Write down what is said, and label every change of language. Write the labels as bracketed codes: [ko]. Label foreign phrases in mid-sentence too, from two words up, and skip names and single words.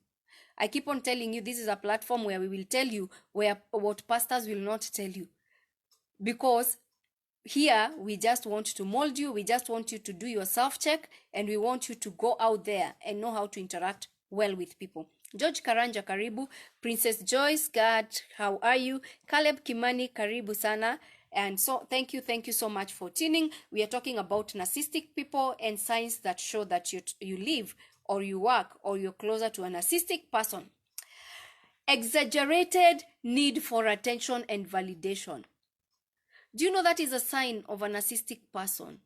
[en] I keep on telling you, this is a platform where we will tell you what pastors will not tell you. Because here, we just want to mold you. We just want you to do your self-check. And we want you to go out there and know how to interact well with people. [sw] George Karanja karibu. [en] Princess Joyce, God, how are you? [sw] Caleb Kimani karibu sana. [en] And so thank you so much for tuning. We are talking about narcissistic people and signs that show that you live or you work or you're closer to a narcissistic person. Exaggerated need for attention and validation. Do you know that is a sign of a narcissistic person?